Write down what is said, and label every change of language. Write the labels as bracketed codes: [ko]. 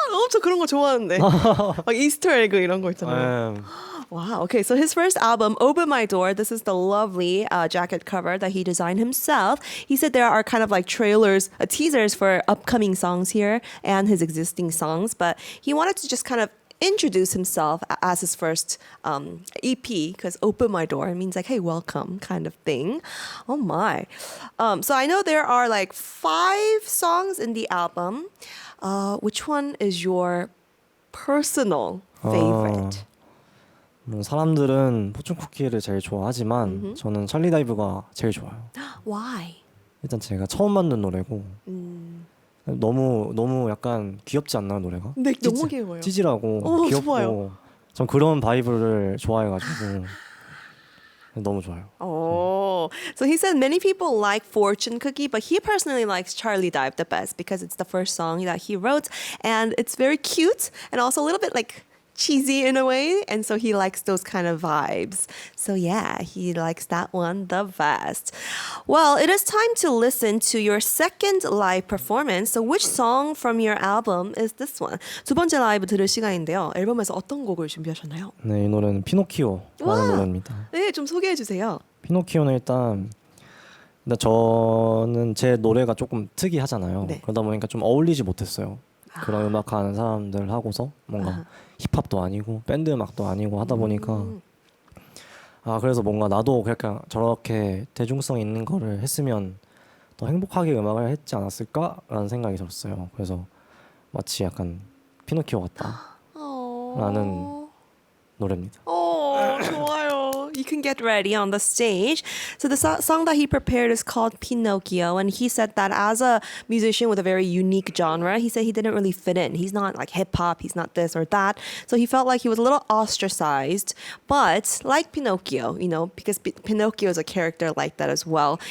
[ko] 저 그런 거 좋아하는데. 막 이스터 에그 이런 거 있잖아요. [en] Wow. Okay. So his first album, Open My Door, this is the lovely jacket cover that he designed himself. He said there are kind of like trailers, teasers for upcoming songs here and his existing songs, but he wanted to just kind of introduce himself as his first EP because Open My Door means like, hey, welcome kind of thing. Oh my. So I know there are like 5 songs in the album. Which one is your personal favorite? [ko] 뭐 사람들은 포츈쿠키를 제일 좋아하지만 저는 찰리 다이브가 제일 좋아요. [en] Why? [ko] 일단 제가 처음 만든 노래고 너무 약간 귀엽지 않나요 노래가? 네, 너무 귀여워요. 찌질하고 귀엽고 좋아요. 전 그런 바이브를 좋아해가지고 너무 좋아요. [en] Oh, so he said many people like 포츈쿠키, but he personally likes Charlie Dive the best because it's the first song that he wrote, and it's very cute and also a little bit like cheesy in a way, and so he likes those kind of vibes. So yeah, he likes that one the best. Well, it is time to listen to your second live performance. So which song from your album is this one? [ko] 두 번째 라이브 들을 시간인데요. 앨범에서 어떤 곡을 준비하셨나요? 네, 이 노래는 피노키오라는 노래입니다. 네, 좀 소개해 주세요. 피노키오는 일단 저는 제 노래가 조금 특이하잖아요. 네. 그러다 보니까 좀 어울리지 못했어요. 그런 음악 하는 사람들 하고서 뭔가 힙합도 아니고 밴드 음악도 아니고 하다 보니까 그래서 뭔가 나도 그냥 저렇게 대중성 있는 거를 했으면 더 행복하게 음악을 했지 않았을까라는 생각이 들었어요. 그래서 마치 약간 피노키오 같다라는 노래입니다. 좋아요. [en] You can get ready on the stage. So the song that he prepared is called Pinocchio, and he said that as a musician with a very unique genre, he said he didn't really fit in. He's not like hip hop, he's not this or that. So he felt like he was a little ostracized, but like Pinocchio, you know, because Pinocchio is a character like that as well.